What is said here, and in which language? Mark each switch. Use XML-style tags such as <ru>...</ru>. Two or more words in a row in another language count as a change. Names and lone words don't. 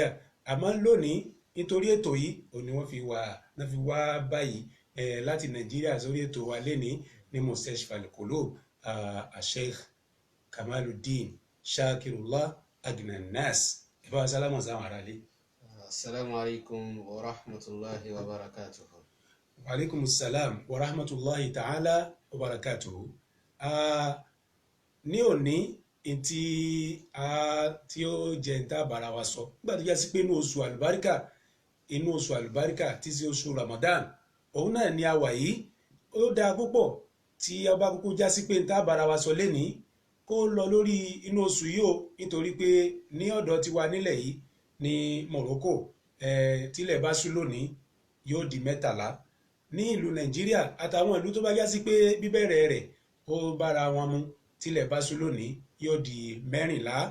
<yo>Àmọ́ lónìí nítorí ètò yìí òun ni wọ́n fi wá báyìí láti Nàìjíríà sórí ètò wa lénìí ní Mustashfa Al-Qulub, Sheikh Kamaluddin Shakirullah Agnanas. Ẹ bá wa sálámà sáwọn aráalé.</yo> <ar>السلام عليكم ورحمة الله وبركاته. وعليكم السلام ورحمة الله تعالى وبركاته.</ar> <yo>Ní òní tí ó jẹ́ ń tá bára wa sọ nígbà tó jẹ́ sí pé inú oṣù àlùbáríkà tí sí oṣù Ramadan òun náà ni a wà yìí. Ó dáa púpọ̀ tí a bá kúkú já sí pé ń tá bára wa sọ lénìí kó lọ lórí inú oṣù yìí o, nítorí pé ní ọ̀dọ̀ tiwa nílẹ̀ yìí ní Morocco tílẹ̀ bá ṣú lónìí yóò di 13 ní ìlú Nàìjíríà àtàwọn ìlú tó bá já sí pé bíbẹ̀rẹ̀ rẹ̀ ó bára wọn mu, tílẹ̀ bá ṣú lónìí yóò di 14.</yo>